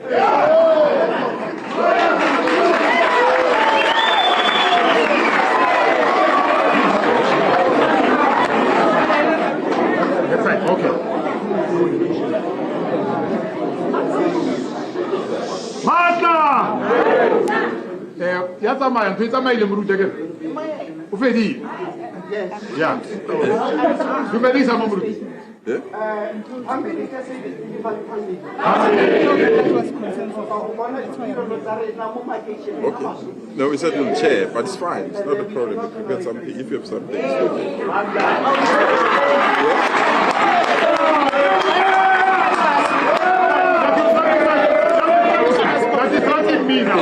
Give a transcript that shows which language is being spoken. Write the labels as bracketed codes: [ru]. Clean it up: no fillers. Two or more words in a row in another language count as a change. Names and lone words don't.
[en] That's right, okay. [st] Matla! Ya tsamaya ntho e tsamaile Muruti ke. O fedile? Yeah. Dumedisa mo Muruti. [en] Okay. No, we said we'll chair, but it's fine. It's not a problem. If you got something, if you have something, it's That is not in me now.